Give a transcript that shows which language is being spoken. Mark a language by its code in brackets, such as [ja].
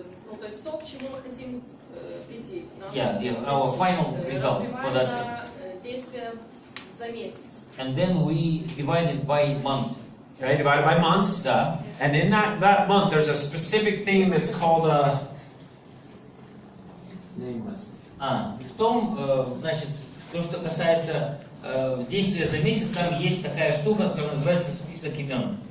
[ru] Ну, то есть то, к чему мы хотим прийти. [en] Our final result for [ru] Разбиваем [en] that. [ru] на действия за месяц. [en] And then we divide it by month. Okay, divided by months. [ru] Да. [en] And in that month, there's a specific thing that's called a name list. [ru] И в том, значит, то, что касается действия за месяц, там есть такая штука, которая называется список имен.